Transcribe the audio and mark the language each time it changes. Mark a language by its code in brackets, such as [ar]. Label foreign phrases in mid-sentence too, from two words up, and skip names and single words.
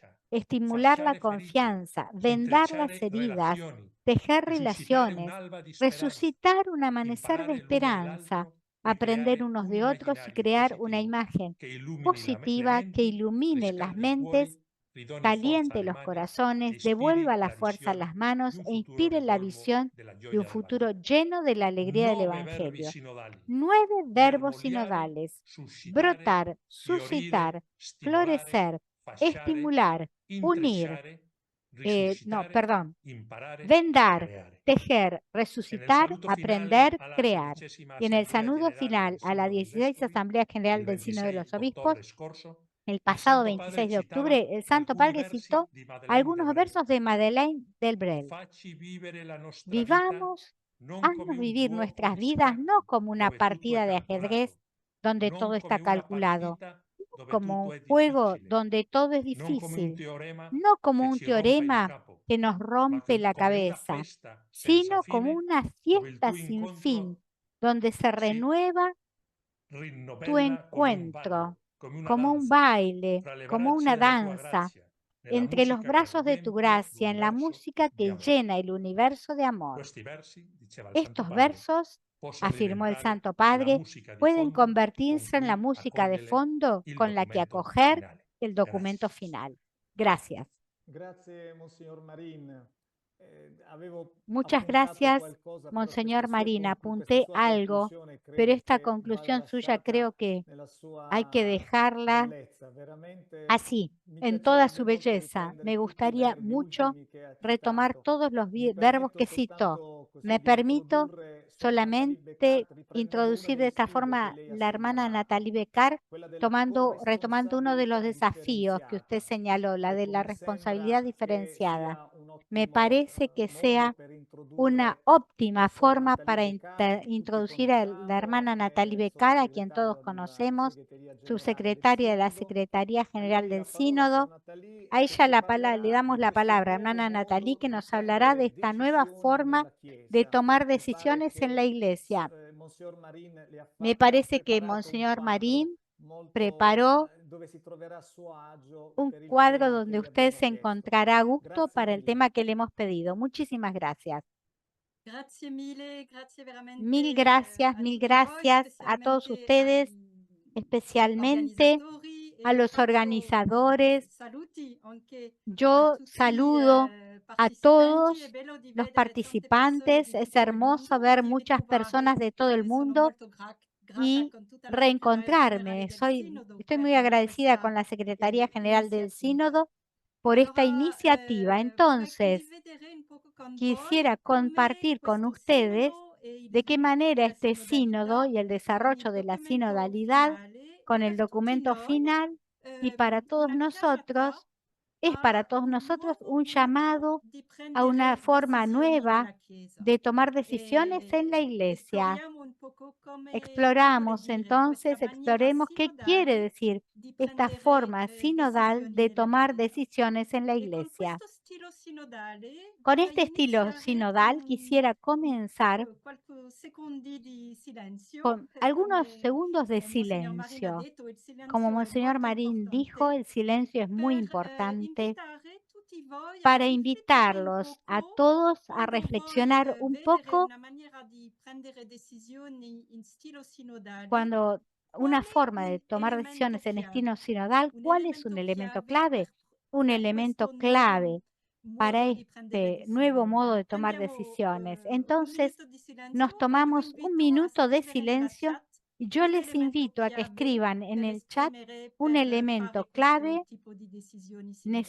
[es] estimular la confianza, vendar las heridas, tejer relaciones, resucitar un amanecer de esperanza, aprender unos de otros y crear una imagen positiva que ilumine las mentes, caliente los corazones, devuelva la fuerza a las manos e inspire la visión de un futuro lleno de la alegría del Evangelio. 9 verbos sinodales: brotar, suscitar, florecer, estimular, unir, [it] intrecciare, no, risuscitare, [es] perdón, [it] imparare, [es] vendar, [it] creare. [es] tejer, En el resucitar, [it] saluto finale [es] aprender, [it] alla [es] crear. [it] 16ª [es] Y en el [it] Assemblea [es] saludo [it] Generale [es] final [it] del [es] a la [it] Sinodo dei [es] 16 [it] Vescovi, [es] Asamblea General [it] il [es] del Sínodo de [it] 26 [es] los Obispos, [it] ottobre scorso, [es] el [it] il [es] pasado [it] Santo Padre [es] 26 de [it] citava [es] octubre, el Santo [it] alcuni [es] Padre [it] versi [es] citó [it] di Madeleine [es] algunos [it] Delbrel. [es] versos de Madeleine Delbrel. [it] Facci vivere la nostra vita [es] Vivamos, [it] non come [es] haznos [it] un [es] vivir [it] gioco [es] nuestras [it] di [es] vidas [it] scacchi [es] no como una [it] dove tutto è [es] partida de ajedrez [it] calcolato, [es] donde [it] non [es] todo está [it] come una [es] calculado, [it] partita dove [es] como [it] tutto [es] un [it] è [es] juego [it] difficile, [es] donde todo es [it] non come un [es] difícil, [it] teorema [es] no como [it] che [es] un [it] ci rompa il [es] teorema [it] capo, [es] que nos [it] ma [es] rompe la [it] come una [es] cabeza, [it] festa senza [es] sino como [it] fine [es] una [it] dove il [es] fiesta [it] tuo [es] sin fin, [it] incontro [es] donde se [it] si [es] renueva tu [it] rinnovella come un ballo, [es] encuentro, [it] come una [es] como un [it] danza, [es] baile, [it] fra le [es] como [it] braccia [es] una [it] della tua [es] danza, [it] grazia, nella [es] entre los [it] musica che [es] brazos de tu [it] riempie [es] gracia, en la [it] l'universo [es] música [it] di [es] que [it] amore. [es] llena el universo de amor. [it] Questi versi, diceva il Santo [es] Estos [it] Padre, [es] versos, [it] possono [es] afirmó el [it] diventare [es] Santo [it] la [es] Padre, [it] musica di [es] pueden [it] fondo con [es] convertirse en la [it] cui [es] música de [it] accogliere [es] fondo [it] il [es] con la que [it] documento [es] acoger [it] finale. [es] el documento [it] Grazie. [es] final. Gracias. [it] Grazie, Monsignor Marin. Avevo [es] Muchas [it] appuntato [es] gracias, [it] qualcosa, però [es] Monseñor [it] questa sua [es] Marín. [it] questa [es] Apunté [it] sua [es] algo, [it] conclusione [es] pero [it] credo [es] esta [it] che vada [es] conclusión suya [it] lasciata [es] creo que [it] nella sua [es] hay que dejarla [it] bellezza. Veramente [es] así, [it] mi [es] en toda [it] piacerebbe [es] su [it] molto [es] belleza. [it] riprendere [es] Me [it] tutti i [es] gustaría [it] verbi [es] mucho [it] ultimi che ha [es] retomar [it] citato. [es] todos los [it] Mi [es] verbos [it] permetto [es] que cito. [it] soltanto così [es] Me [it] di [es] permito [it] introdurre Sor Natalie [es] solamente [it] Beccart riprendendo uno [es] introducir de [it] degli [es] esta [it] sfide che [es] forma [it] lei ha [es] la hermana [it] segnalato, [es] Natalie Becar, [it] quella della [es] retomando uno de los [it] corresponsabilità [es] desafíos que usted [it] differenziata. [es] señaló, la de la [it] Ecco, mi [es] responsabilidad [it] sembra che [es] diferenciada. [it] sia un [es] Me [it] ottimo [es] parece que [it] modo [es] sea [it] per [es] una [it] introdurre [es] óptima [it] Sor [es] forma [it] Natalie [es] para [it] Beccart, che tutti [es] introducir a la hermana [it] conosciamo, [es] Natalie [it] è [es] Becar, a quien todos [it] sottosegretaria della [es] conocemos, [it] Segreteria Generale del [es] subsecretaria de la [it] Sinodo. [es] Secretaría [it] A [es] General [it] lei [es] del [it] la parola, Sor [es] Sínodo. [it] Natalie, [es] A [it] che [es] ella [it] ci [es] le [it] parlerà [es] damos [it] di [es] la [it] questo [es] palabra, [it] nuovo [es] hermana Natalie, [it] modo [es] que [it] di [es] nos hablará de [it] prendere [es] esta nueva [it] decisioni [es] forma [it] nella [es] de [it] Chiesa. [es] tomar [it] Mi pare [es] decisiones en la [it] che [es] iglesia. [it] Monsignor Marin [es] Me [it] le ha [es] parece que [it] preparato un [es] Monseñor [it] quadro [es] Marín [it] molto [es] preparó [it] dove si troverà a suo agio [es] un [it] per il [es] cuadro [it] tema che [es] donde [it] le [es] usted [it] abbiamo [es] se [it] chiesto. [es] encontrará a gusto [it] Grazie [es] para el [it] mille. [es] tema que le hemos pedido. Muchísimas gracias. [it] Grazie mille, grazie [es] Mil [it] veramente [es] gracias, [it] a [es] mil [it] tutti voi, [es] gracias a todos [it] specialmente [es] ustedes, [it] ai [es] especialmente [it] organizzatori [es] a [it] e [es] los [it] faccio [es] organizadores. [it] saluti anche a [es] Yo [it] tutti [es] saludo a [it] partecipanti. È [es] todos [it] bello di [es] los [it] vedere tante persone [es] participantes. [it] di [es] Es [it] tutto il [es] hermoso [it] mondo, [es] ver [it] di [es] muchas personas [it] ritrovare [es] de todo el [it] e sono [es] mundo [it] molto grata [es] y [it] con tutta la Segreteria Generale [es] reencontrarme. [it] del Sinodo [es] Estoy muy [it] per [es] agradecida con [it] questa [es] la Secretaría General del [it] iniziativa. [es] Sínodo por esta [it] Allora, [es] iniciativa. [it] vorrei [es] Entonces, [it] condividere un poco con voi [es] quisiera [it] come [es] compartir con [it] questo [es] ustedes [it] sinodo e il [es] de qué [it] sviluppo [es] manera [it] della [es] este sínodo [it] sinodalità [es] y el [it] con [es] desarrollo [it] il [es] de la [it] documento [es] sinodalidad [it] finale è [es] con el [it] per tutti [es] documento [it] noi [es] final y para todos [it] una chiamata [es] nosotros, es para [it] a [es] todos [it] un [es] nosotros [it] nuovo [es] un [it] modo [es] llamado [it] di [es] a una [it] prendere [es] forma [it] decisioni [es] nueva [it] nella Chiesa. [es] de tomar decisiones en la [it] E [es] iglesia. [it] esploriamo un poco come vuole [es] Exploramos [it] dire questa [es] entonces, [it] maniera [es] exploremos qué quiere [it] sinodale [es] decir [it] di [es] esta [it] prendere [es] forma sinodal [it] decisioni [es] de [it] nella [es] tomar [it] Chiesa. [es] decisiones en la [it] E con [es] iglesia. [it] questo stile sinodale [es] Con este [it] vorrei [es] estilo [it] iniziare [es] sinodal quisiera comenzar [it] qualche secondi di silenzio, [es] con algunos [it] come [es] segundos de [it] Monsignor Marin ha [es] silencio. [it] detto, il [es] Como [it] silenzio è [es] Monseñor [it] molto [es] Marín dijo, [it] importante, [es] el silencio es muy [it] per [es] importante [it] invitare tutti voi a [es] para [it] riflettere un [es] invitarlos a [it] poco [es] todos a [it] quando voi [es] reflexionar un [it] vedere [es] poco [it] una maniera di prendere decisioni in stile sinodale, [es] cuando una [it] qual è [es] forma de [it] un [es] tomar [it] elemento [es] decisiones en estilo [it] chiave? [es] sinodal. [it] Un [es] ¿Cuál es un [it] elemento [es] elemento [it] chiave [es] clave? Un [it] per [es] elemento [it] questo nuovo [es] clave para [it] modo di prendere [es] este nuevo modo [it] decisioni. [es] de tomar [it] Prendiamo [es] decisiones. [it] un [es] Entonces, [it] minuto di [es] nos [it] silenzio e vi [es] tomamos un [it] invito a [es] minuto de [it] scrivere nella [es] silencio [it] chat [es] y yo [it] un [es] les [it] elemento [es] invito a que [it] chiave [es] escriban en [it] per [es] el chat [it] esprimere, [es] un [it] per [es] elemento [it] fare questo [es] clave [it] tipo di decisioni sinodali.